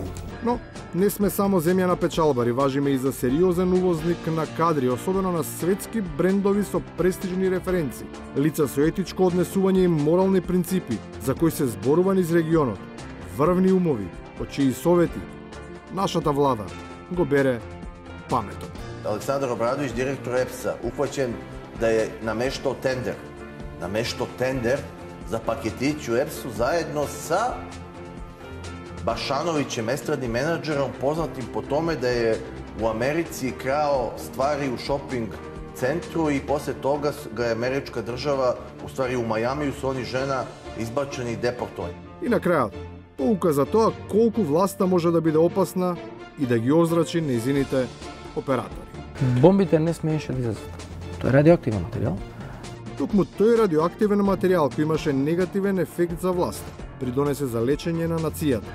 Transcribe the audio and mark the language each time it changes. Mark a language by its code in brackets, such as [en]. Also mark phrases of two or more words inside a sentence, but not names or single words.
[mk] Но не сме само земја на печалбари, важиме и за сериозен увозник на кадри, особено на светски брендови со престижни референци, лица со етичко однесување и морални принципи, за кои се зборува низ регионот, врвни умови, од чии совети нашата влада го бере паметот. Александар Обрадович, директор ЕПС-а, упатен да е намештал тендер. [sr] Намештал тендер за пакетиć u EPS-u заедно sa Bašanovićem, estradnim menadžerom, poznatim po tome da je u Americi krao stvari u shopping centru i posle toga ga je američka država, u stvari u Majamiju su oni žena izbačeni i deportovani. [mk] И на крајот, pouka за тоа колку власта може да биде опасна и да ги озрачи нејзините оператори. Бомбите не смееше да излезат. Тоа е радиоактивен материјал. Токму тој радиоактивен материјал кој имаше негативен ефект за власта, придонесе за лечење на нацијата.